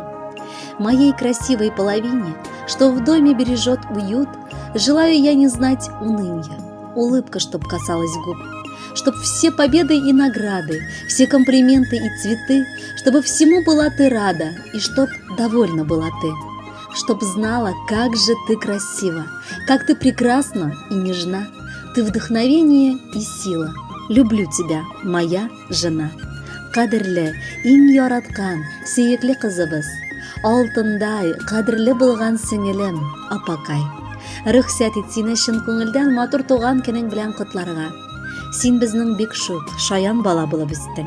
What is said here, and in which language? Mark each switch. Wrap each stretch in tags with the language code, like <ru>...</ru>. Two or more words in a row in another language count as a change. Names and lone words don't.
<ru>Моей красивой половине, что в доме бережет уют, желаю я не знать уныния, улыбка, чтоб касалась губ, чтоб все победы и награды, все комплименты и цветы, чтобы всему была ты рада и чтоб довольна была ты, чтоб знала, как же ты красива, как ты прекрасна и нежна, ты вдохновение и сила. Люблю тебя, моя жена.</ru> <kk>Кадірлі,</kk> <tt>иң яраткан,</tt> <kk>сүйікли қызыбыз. Алтындай, қадірлі болған сіңілім, апакай.</kk> <tt>Рөхсәт ит сине шын күңелдән матур туган көнең белән котларга. Син безнең бик шук, шаян бала булып үстең.</tt>